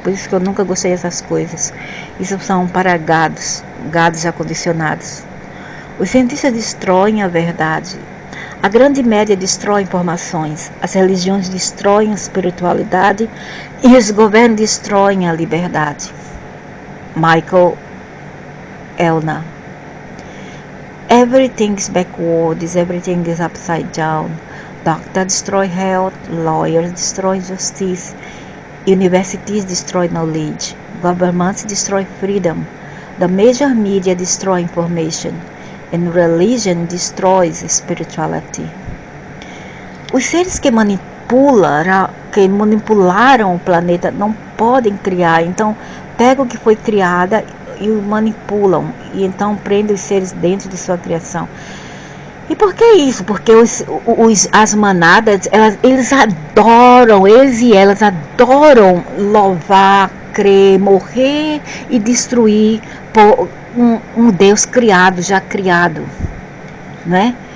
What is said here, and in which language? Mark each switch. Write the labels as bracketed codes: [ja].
[pt] Por isso que eu nunca gostei dessas coisas. Isso são para gados já condicionados. Os cientistas destroem a verdade. A grande média destrói informações. As religiões destroem a espiritualidade e os governos destroem a liberdade. Michael Elna. [en] Everything is backwards, everything is upside down. Doctors destroy health, lawyers destroy justice, universities destroy knowledge, governments destroy freedom, the major media destroy information, and religion destroys spirituality. [pt] Os seres que manipularam o planeta não podem criar, então pegam o que foi criada e o manipulam, e então prendem os seres dentro de sua criação. E por que isso? Porque as manadas, eles e elas adoram louvar, crer, morrer e destruir por um Deus já criado, né?